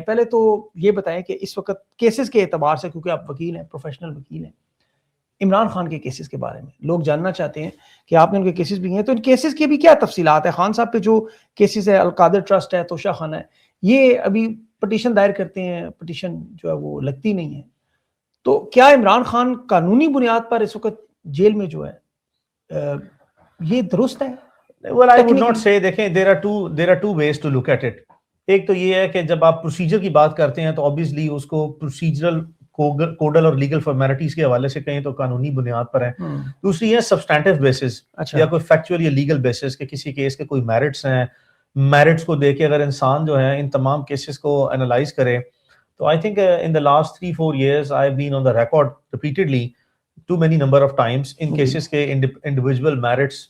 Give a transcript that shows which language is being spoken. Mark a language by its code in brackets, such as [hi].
[ur] پہلے تو یہ بتائیں کہ اس وقت کیسز کے اعتبار سے، کیونکہ آپ وکیل ہیں، پروفیشنل وکیل ہیں، عمران خان کے کیسز کے بارے میں لوگ جاننا چاہتے ہیں کہ آپ نے ان کے کیسز بھی ہیں، تو ان کیسز کی بھی کیا تفصیلات ہے؟ خان صاحب پہ جو کیسز ہے، القادر ٹرسٹ ہے، توشہ خانہ ہے، یہ ابھی پٹیشن دائر کرتے ہیں، پٹیشن جو ہے وہ لگتی نہیں ہے. تو کیا عمران خان قانونی بنیاد پر اس وقت جیل میں جو ہے یہ درست ہے؟ [en] Well, I would not say. [ur] دیکھیں [en] there are two ways to look at it. [ur] ایک تو یہ ہے کہ جب آپ پروسیجر کی بات کرتے ہیں تو obviously اس کو پروسیجرل کوڈل اور لیگل فارمیلٹیز کے حوالے سے کہیں تو قانونی بنیاد پر ہے. دوسری ہے سبسٹینٹیو بیسس یا کوئی فیکچوئل یا لیگل بیسس کہ کسی کیس کے کوئی میرٹس ہیں، میرٹس کو دیکھ کے اگر انسان جو ہے ان تمام کیسز کو انالائز کرے تو [en] I think in the last 3-4 years I have been on the record repeatedly too many number of times in cases [ur] کے individual merits.